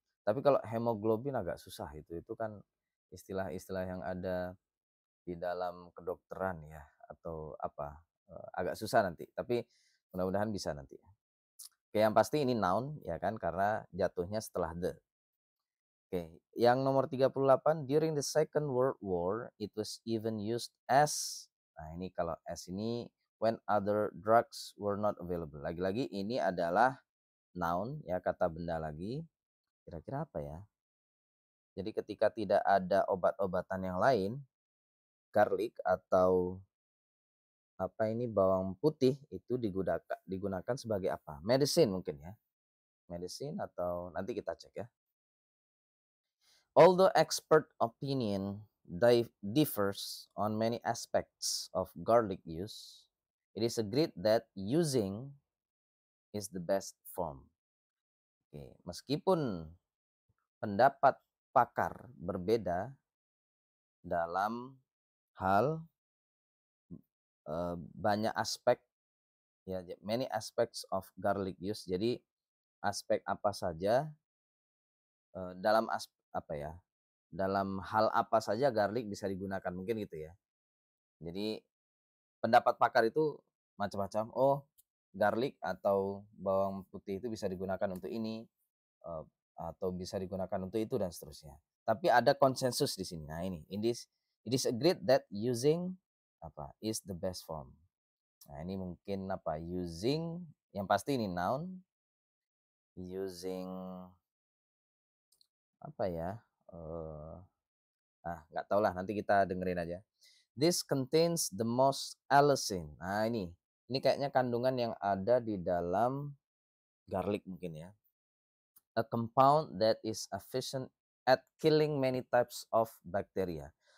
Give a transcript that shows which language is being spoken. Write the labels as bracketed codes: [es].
[id] Tapi kalau hemoglobin agak susah itu kan istilah-istilah yang ada di dalam kedokteran ya atau apa agak susah nanti. Tapi mudah-mudahan bisa nanti. Oke, yang pasti ini noun ya kan karena jatuhnya setelah the. Oke, yang nomor 38, [en] during the Second World War it was even used as. [id] Nah, ini kalau [en] as ini when other drugs were not available. [id] Lagi-lagi ini adalah noun ya, kata benda lagi. Kira-kira apa ya? Jadi ketika tidak ada obat-obatan yang lain, garlic atau bawang putih itu digunakan sebagai apa? Medicine mungkin ya. Medicine atau nanti kita cek ya. [en] Although expert opinion differs on many aspects of garlic use, it is agreed that using is the best form. [id] Oke, meskipun pendapat pakar berbeda dalam hal banyak aspek [en] Ya, many aspects of garlic use. [id] Jadi aspek apa saja dalam dalam hal apa saja garlic bisa digunakan, mungkin gitu ya. Jadi pendapat pakar itu macam-macam. Oh, garlic atau bawang putih itu bisa digunakan untuk ini atau bisa digunakan untuk itu dan seterusnya. Tapi ada konsensus di sini. Nah, ini [en] it is agreed that using is the best form. [id] Nah, ini mungkin using, yang pasti ini noun, using nggak tahu lah, nanti kita dengerin aja. [en] This contains the most allicin. [id] Nah, ini kayaknya kandungan yang ada di dalam garlic mungkin ya. [en] A compound that is efficient at killing many types of bacteria.